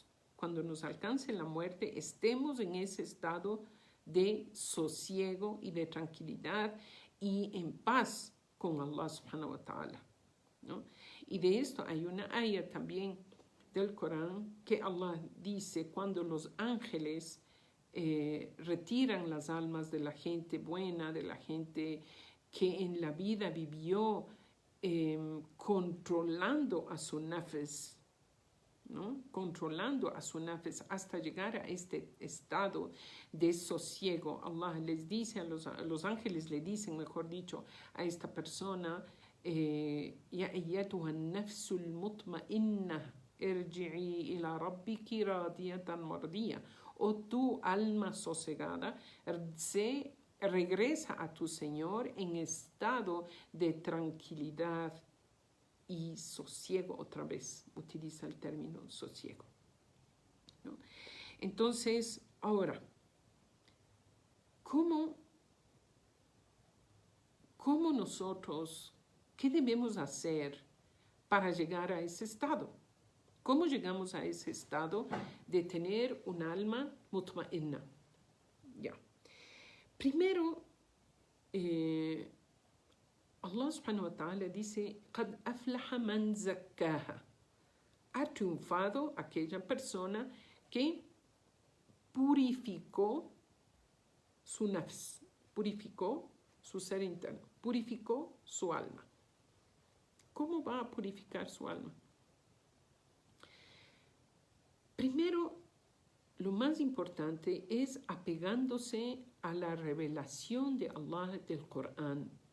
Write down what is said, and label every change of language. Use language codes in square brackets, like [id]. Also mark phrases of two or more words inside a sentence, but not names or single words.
[es] Cuando nos alcance la muerte, estemos en ese estado de sosiego y de tranquilidad y en paz con Allah [ar] سبحانه وتعالى, [es] ¿no? Y de esto hay una ayah también del Corán que Allah dice cuando los ángeles retiran las almas de la gente buena, de la gente que en la vida vivió controlando a su nafs, ¿no? Controlando a su nafs hasta llegar a este estado de sosiego. Allah les dice, a los ángeles le dicen, mejor dicho, a esta persona, [ar] يا أيتها النفس المطمئنة ارجعي إلى ربك راضية مرضية. [es] O tu alma sosegada, regresa a tu Señor en estado de tranquilidad y sosiego. Otra vez utiliza el término sosiego, ¿no? Entonces, ahora, ¿cómo nosotros, qué debemos hacer para llegar a ese estado? ¿Cómo llegamos a ese estado de tener un alma mutma'inna? Ya. Primero, [ar] Allah سبحانه وتعالى dice, قَدْ أَفْلَحَ مَنْ زَكَّاهَا. [es] Ha triunfado aquella persona que purificó su nafs, purificó su ser interno, purificó su alma. ¿Cómo va a purificar su alma? Primero, lo más importante es apegándose a la revelación de Allah del Corán.